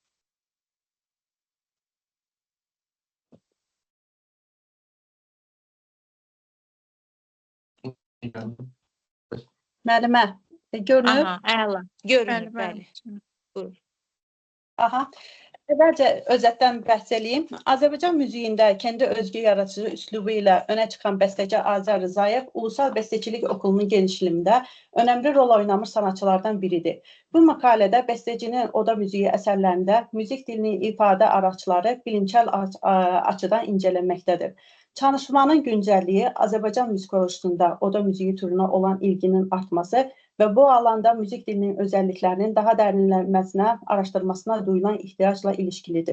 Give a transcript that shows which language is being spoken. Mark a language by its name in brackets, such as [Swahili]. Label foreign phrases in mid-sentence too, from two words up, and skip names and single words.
[Azerbaijani] Müəllimə, görünür? Aha, əla. Görünür, Bəli, bəli. Buyur. Aha. Əvvəlcə özətdən bəhs edeyim. Azərbaycan müziğində kəndi özgü yaradıcı üslubu ilə önə çıxan bəstəçi Azər Rızayev Ulusal Bəstəçilik Okulunun genişliyində önəmli rol oynamış sanatçılardan biridir. Bu məqalədə bəstəçinin Oda müziği əsərlərində müzik dilinin ifadə araçları bilimsel açıdan incələnməkdədir. Çalışmanın güncəlliyi Azərbaycan müzikolojisində Oda müziği türünə olan ilginin artması və bu alanda müzik dilinin özəlliklərinin daha dərinlənməsinə, araşdırmasına duyulan ehtiyacla ilişkilidir.